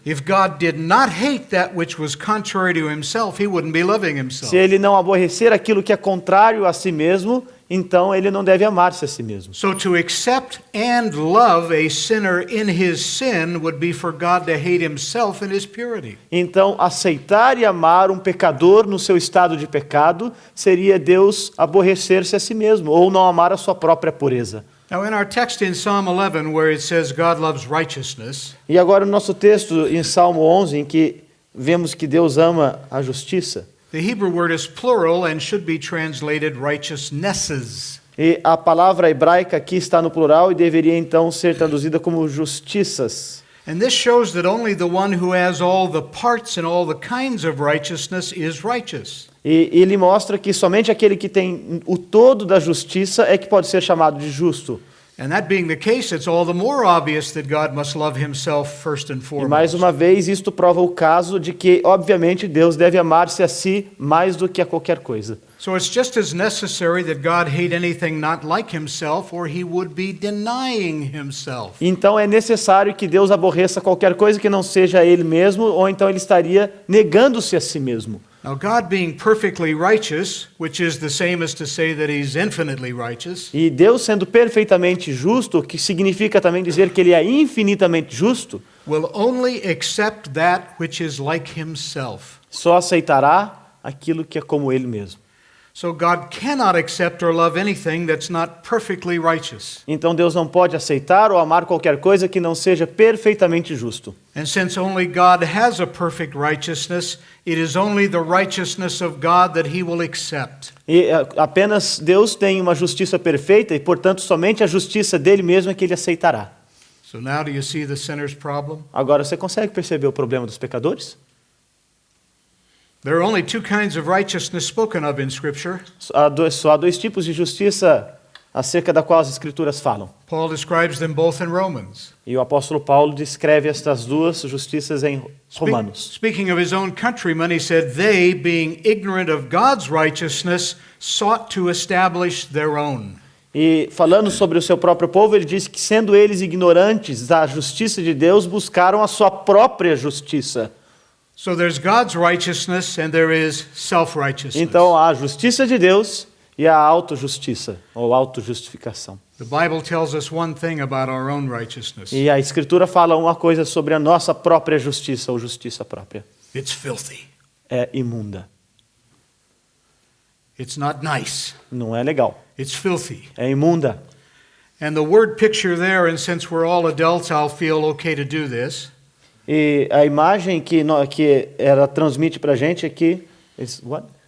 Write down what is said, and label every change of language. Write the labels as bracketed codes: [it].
[en] If God did not hate that which was contrary to Himself, He wouldn't be loving Himself. [pt] Se ele não aborrecer aquilo que é contrário a si mesmo, então ele não deve amar-se a si mesmo. [en] So to accept and love a sinner in his sin would be for God to hate Himself in His purity. [pt] Então, aceitar e amar um pecador no seu estado de pecado seria Deus aborrecer-se a si mesmo, ou não amar a sua própria pureza. [en] Now in our text in Psalm 11 where it says God loves righteousness, [pt] E agora o nosso texto em Salmo 11, em que vemos que Deus ama a justiça, [en] the Hebrew word is plural and should be translated righteousnesses. [pt] e a palavra hebraica aqui está no plural e deveria então ser traduzida como justiças. [en] And this shows that only the one who has all the parts and all the kinds of righteousness is righteous. [pt] E ele mostra que somente aquele que tem o todo da justiça é que pode ser chamado de justo. [en] And that being the case, it's all the more obvious that God must love himself first and [pt] E mais [en] foremost. [pt] uma vez, isto prova o caso de que, obviamente, Deus deve amar-se a si mais do que a qualquer coisa. [en] So it's just as necessary that God hate anything not like himself, or he would be denying himself. [pt] Então é necessário que Deus aborreça qualquer coisa que não seja Ele mesmo, ou então Ele estaria negando-se a si mesmo. [en] Now, God being perfectly righteous, which is the same as to say that he's infinitely righteous, [pt] E Deus sendo perfeitamente justo, o que significa também dizer que Ele é infinitamente justo, [en] will only accept that which is like himself. [pt] só aceitará aquilo que é como Ele mesmo. [en] So God cannot accept or love anything that's not perfectly righteous. [pt] Então Deus não pode aceitar ou amar qualquer coisa que não seja perfeitamente justo. [en] And since only God has a perfect righteousness, it is only the righteousness of God that he will accept. [pt] E apenas Deus tem uma justiça perfeita e, portanto, somente a justiça dele mesmo é que ele aceitará. [en] So now do you see the sinner's problem? [pt] Agora, você consegue perceber o problema dos pecadores? [en] There are only two kinds of righteousness spoken of in Scripture. [pt] Só há dois tipos de justiça acerca da qual as Escrituras falam. [en] Paul describes them both in Romans. [pt] E o apóstolo Paulo descreve estas duas justiças em Romanos. [en] Speaking of his own countrymen, he said, they, being ignorant of God's righteousness, sought to establish their own. [pt] E falando sobre o seu próprio povo, ele diz que, sendo eles ignorantes da justiça de Deus, buscaram a sua própria justiça. [en] So there's God's righteousness and there is self-righteousness. [pt] Então, há a justiça de Deus e a autojustiça, ou autojustificação. [en] The Bible tells us one thing about our own righteousness. [pt] E a Escritura fala uma coisa sobre a nossa própria justiça, ou justiça própria. [en] It's filthy. [pt] É imunda. [en] It's not nice. [pt] Não é legal. [en] It's filthy. [pt] É imunda. [en] And the word picture there, and since we're all adults, I'll feel okay to do this. [pt] E a imagem que ela transmite para a gente aqui [en] is what?